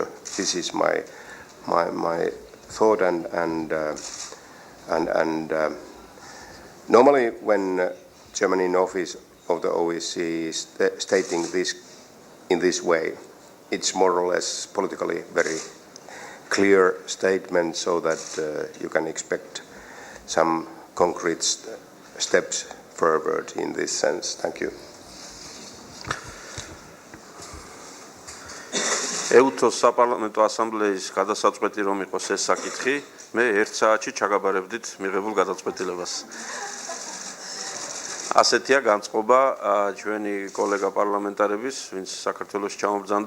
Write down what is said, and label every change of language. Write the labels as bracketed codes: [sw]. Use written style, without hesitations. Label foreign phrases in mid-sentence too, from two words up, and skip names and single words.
[en] This is my thought, and normally when Germany in office of the OSCE is stating this in this way, it's more or less politically very clear statement, so that you can expect some concrete steps forward in this sense. Thank you. [ka] ეუთოს საპარლამენტო ასამბლეის გადასაწყვეტი რომ იყოს ეს საკითხი, მე 1 საათში ჩაგაბარებდით მიღებულ გადაწყვეტილებას. ასეთია განწყობა ჩვენი კოლეგა პარლამენტარების, ვინც საქართველოს ჩამობრძანდა.